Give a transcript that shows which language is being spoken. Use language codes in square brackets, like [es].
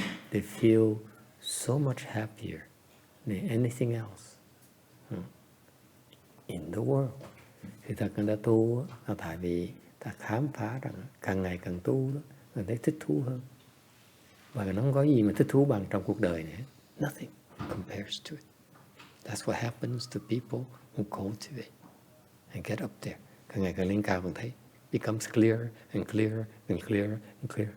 [en] They feel so much happier than anything else in the world. [vi] Thì thật người ta tu là tại vì ta khám phá rằng càng ngày càng tu đó, người thấy thích thú hơn. Và nó không có gì mà thích thú bằng trong cuộc đời này. [en] Nothing compares to it. That's what happens to people who cultivate and get up there. [vi] Càng ngày càng lên cao càng thấy [en] becomes clearer and clearer [vi] and clearer and clearer.